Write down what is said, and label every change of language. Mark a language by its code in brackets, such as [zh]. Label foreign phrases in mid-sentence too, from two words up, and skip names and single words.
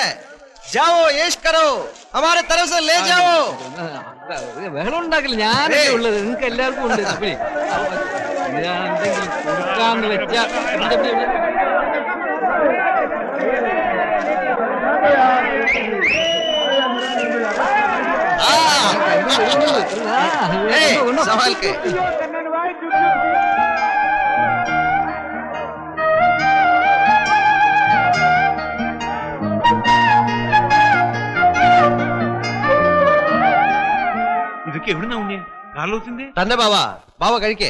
[hi] जाओ ऐश करो, हमारे तरफ से ले जाओ. [ml] ബഹളം ഉണ്ടാക്കില്ല, ഞാനല്ലേ ഉള്ളത്. നിങ്ങൾക്ക് എല്ലാവർക്കും ഉണ്ട്. ഞാൻ എന്തെങ്കിലും കൊടുക്കാന്ന് വെച്ചാ [hi] संभाल के. [ml] ഇതൊക്കെ എവിടുന്നാ ഉണ്ണേ? കാർലോസിന്റെ? തന്നെ ബാവ കഴിക്കേ.